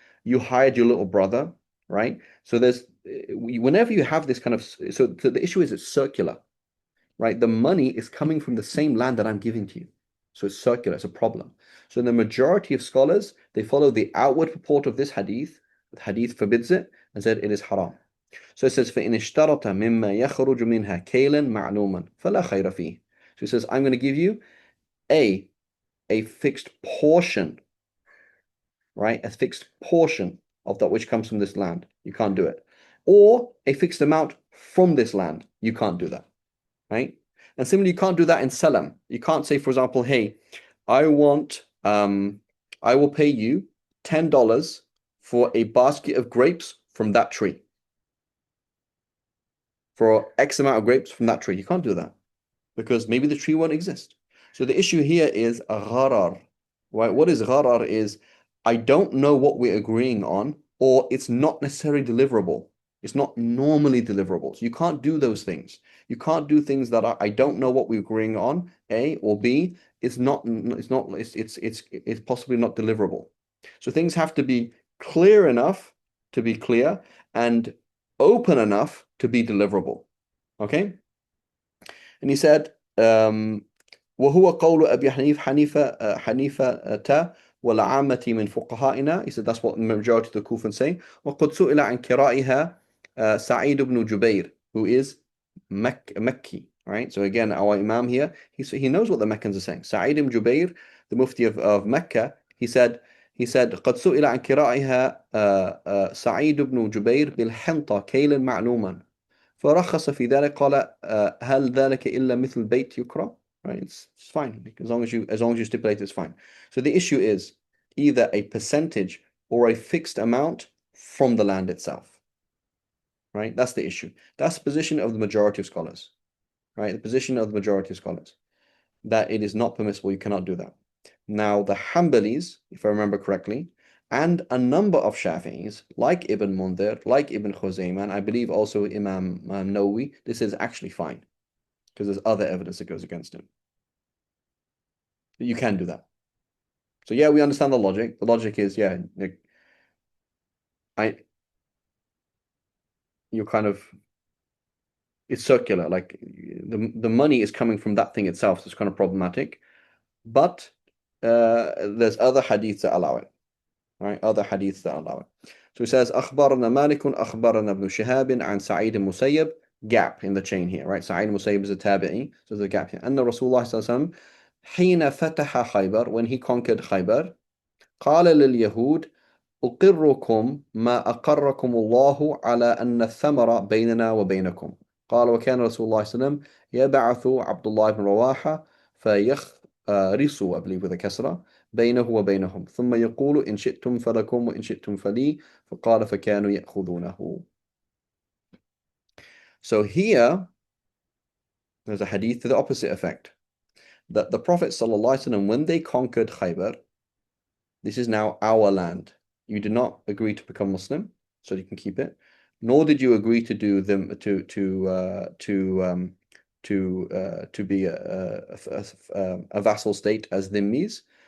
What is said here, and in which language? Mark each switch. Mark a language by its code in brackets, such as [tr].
[en] You hired your little brother, right? So whenever you have this kind of, so the issue is it's circular, right? The money is coming from the same land that I'm giving to you. So it's circular, it's a problem. So the majority of scholars, they follow the outward purport of this hadith. The hadith forbids it and said it is haram. So it says, [ar] فَإِنِ اشْتَرَطَ مِمَّا يَخْرُجُ مِنْهَا كَيْلًا مَعْلُومًا فَلَا خَيْرَ فِيهِ. [en] So it says, I'm going to give you a fixed portion, right? A fixed portion of that which comes from this land. You can't do it. Or a fixed amount from this land. You can't do that, right? And similarly, you can't do that in salam. You can't say, for example, hey, I want, I will pay you $10 for a basket of grapes from that tree. For X amount of grapes from that tree. You can't do that because maybe the tree won't exist. So the issue here is a gharar. Right? What is gharar is I don't know what we're agreeing on, or it's not necessarily deliverable. It's not normally deliverable. So you can't do those things. You can't do things that I don't know what we're agreeing on, A, or B, it's possibly not deliverable. So things have to be clear enough to be clear and open enough to be deliverable. Okay? And he said, [ar] وهو قول أبي حنيفة والعامة من فقهائنا. [en] He said that's what the majority of the Kufans say. [ar] وقد سئل عن كرائها سعيد بن جبير, [en] who is Mekki, right? So again, our Imam here, he knows what the Meccans are saying. Sa'id ibn Jubair, the Mufti of Mecca, he said [ar] قد سئل عن كرائها سعيد بن جبير بالحنطة كيلا معلوما فرخص في ذلك قال هل ذلك إلا مثل بيت يكرى. [en] Right, it's fine as long as you stipulate it's fine. So the issue is either a percentage or a fixed amount from the land itself. Right, that's the issue. That's the position of the majority of scholars. Right, the position of the majority of scholars that it is not permissible. You cannot do that. Now the Hanbalis, if I remember correctly, and a number of Shafi'is, like Ibn Mundhir, like Ibn Khuzaymah, and I believe also Imam Nawawi, this is actually fine because there's other evidence that goes against him. You can do that. So yeah, we understand the logic. The logic is, yeah, you're kind of, it's circular. Like the money is coming from that thing itself, so it's kind of problematic. But there's other hadiths that allow it. Right, other hadiths that allow it. So he says, [ar] أخبرنا مالك أخبرنا ابن شهاب عن سعيد المسيب, [en] gap in the chain here, right? Sa'id Musayyib is a tabi'i, so there's a gap here. [ar] أن رسول الله صلى الله عليه وسلم حين فتح خيبر, [en] when he conquered Khaybar, [ar] قال لليهود أقركم ما أقركم الله على أن الثمر بيننا وبينكم. قال وكان رسول الله صلى الله عليه وسلم يبعث عبد الله بن رواحة فيخرس, [en] I believe with a [ar] كسرة, بينه وبينهم ثم يقول إن شئتم فلكم وإن شئتم فلي فقال فكانوا يأخذونه. [en] So here there's a hadith to the opposite effect, that the Prophet ﷺ, when they conquered Khaybar, this is now our land. You did not agree to become Muslim, so you can keep it. Nor did you agree to do them to be a vassal state as dhimmis.